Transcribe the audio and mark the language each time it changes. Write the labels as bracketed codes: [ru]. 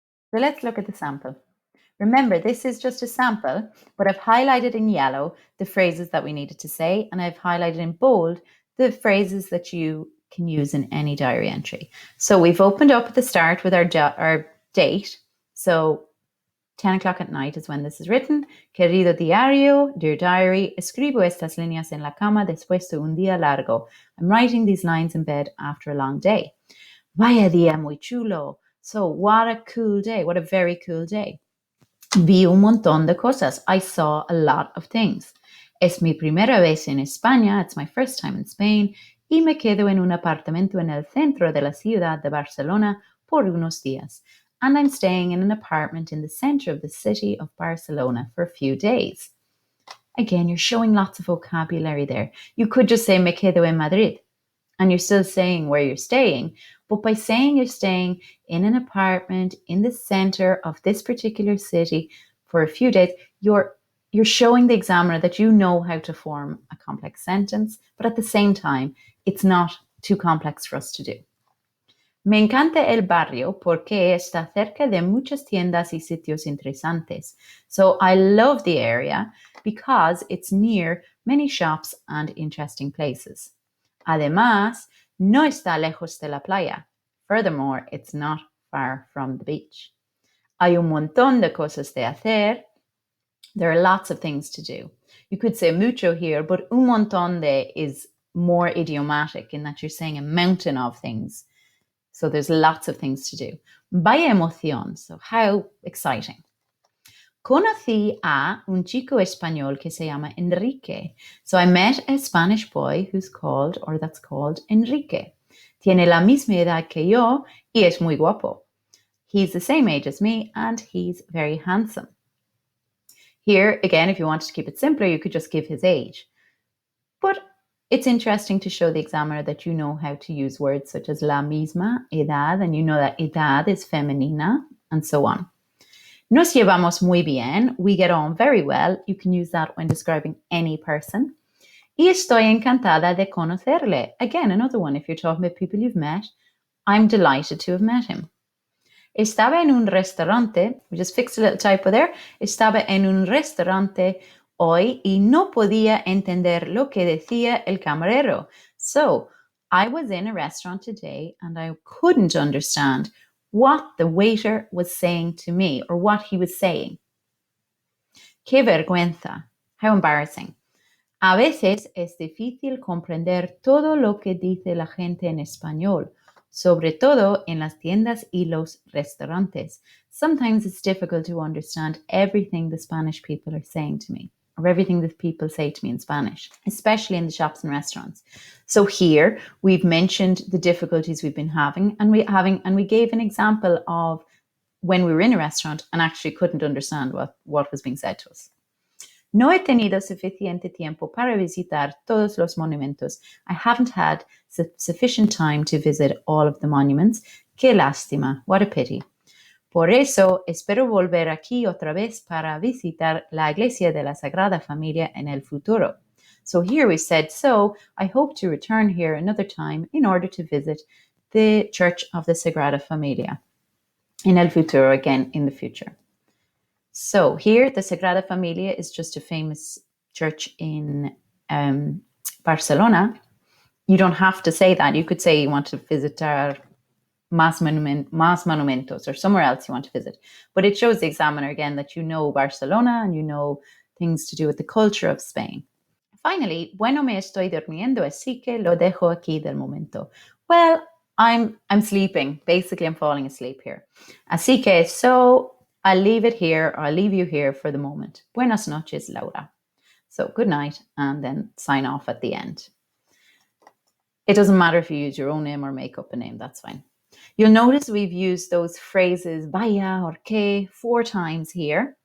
[en] So let's look at the sample. Remember, this is just a sample, but I've highlighted in yellow the phrases that we needed to say, and I've highlighted in bold the phrases that you can use in any diary entry. So we've opened up at the start with our date. So 10 o'clock at night is when this is written. [es] Querido diario, [en] dear diary, [es] escribo estas líneas en la cama después de un día largo. [en] I'm writing these lines in bed after a long day. [es] Vaya día muy chulo. [en] So what a cool day. What a very cool day. [es] Vi un montón de cosas. [en] I saw a lot of things. [es] Es mi primera vez en España. [en] It's my first time in Spain. [es] Y me quedo en un apartamento en el centro de la ciudad de Barcelona por unos días. [en] And I'm staying in an apartment in the center of the city of Barcelona for a few days. Again, you're showing lots of vocabulary there. You could just say [es] me quedo en Madrid, [en] and you're still saying where you're staying. But by saying you're staying in an apartment in the center of this particular city for a few days, you're showing the examiner that you know how to form a complex sentence, but at the same time, it's not too complex for us to do. [es] Me encanta el barrio porque está cerca de muchas tiendas y sitios interesantes. [en] So I love the area because it's near many shops and interesting places. [es] Además, no está lejos de la playa. [en] Furthermore, it's not far from the beach. [es] Hay un montón de cosas de hacer. [en] There are lots of things to do. You could say mucho here, but [es] un montón de [en] is more idiomatic in that you're saying a mountain of things. So there's lots of things to do. [es] Vaya emoción. [en] So how exciting. [es] Conocí a un chico español que se llama Enrique. [en] So I met a Spanish boy that's called Enrique. [es] Tiene la misma edad que yo y es muy guapo. [en] He's the same age as me and he's very handsome. Here, again, if you wanted to keep it simpler, you could just give his age. But it's interesting to show the examiner that you know how to use words such as [es] la misma edad, [en] and you know that edad is femenina, and so on. [es] Nos llevamos muy bien. [en] We get on very well. You can use that when describing any person. [es] Y estoy encantada de conocerle. [en] Again, another one. If you're talking about people you've met, I'm delighted to have met him. [es] Estaba en un restaurante. [en] We just fixed a little typo there. [es] Estaba en un restaurante hoy y no podía entender lo que decía el camarero. [en] So, I was in a restaurant today and I couldn't understand what the waiter was saying to me or what he was saying. [es] Qué vergüenza. [en] How embarrassing. [es] A veces es difícil comprender todo lo que dice la gente en español, sobre todo en las tiendas y los restaurantes. [en] Sometimes it's difficult to understand everything the Spanish people are saying to me, or everything that people say to me in Spanish, especially in the shops and restaurants. So here we've mentioned the difficulties we've been having, and we gave an example of when we were in a restaurant and actually couldn't understand what was being said to us. [es] No he tenido suficiente tiempo para visitar todos los monumentos. [en] I haven't had sufficient time to visit all of the monuments. [es] Qué lástima. [en] What a pity. [es] Por eso espero volver aquí otra vez para visitar la iglesia de la Sagrada Familia en el futuro. [en] So here we said, so I hope to return here another time in order to visit the Church of the Sagrada Familia. [es] En el futuro, [en] again, in the future. So here, the Sagrada Familia is just a famous church in Barcelona. You don't have to say that. You could say you want to visit [es] Más Monumentos [en] or somewhere else you want to visit. But it shows the examiner again that you know Barcelona and you know things to do with the culture of Spain. [es] Finally, bueno me estoy durmiendo, así que lo dejo aquí del momento. [en] Well, I'm sleeping. Basically, I'm falling asleep here. [es] Así que, [en] so I'll leave it here, or I'll leave you here for the moment. [es] Buenas noches, Laura. [en] So good night, and then sign off at the end. It doesn't matter if you use your own name or make up a name, that's fine. You'll notice we've used those phrases vaya or que 4 times here.